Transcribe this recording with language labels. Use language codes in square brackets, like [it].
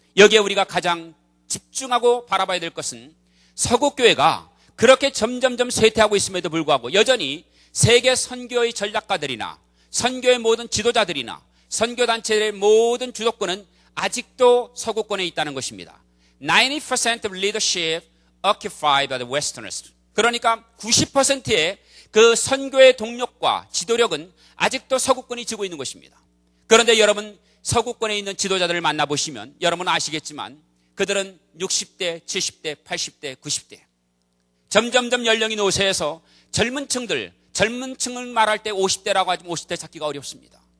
[ko] 여기에 우리가 가장 집중하고 바라봐야 될 것은 서구교회가 그렇게 점점점 쇠퇴하고 있음에도 불구하고 여전히 세계 선교의 전략가들이나 선교의 모든 지도자들이나 선교단체의 모든 주도권은 아직도 서구권에 있다는 것입니다. [en] 90% of leadership occupied by the Westerners. [ko] 그러니까 90%의 그 선교의 동력과 지도력은 아직도 서구권이 쥐고 있는 것입니다. 그런데 여러분, 서구권에 있는 지도자들을 만나보시면 여러분 아시겠지만 그들은 60대, 70대, 80대, 90대. 점점점 연령이 노쇠해서 젊은 층을 말할 때 50대라고 하지만 50대 찾기가 어렵습니다.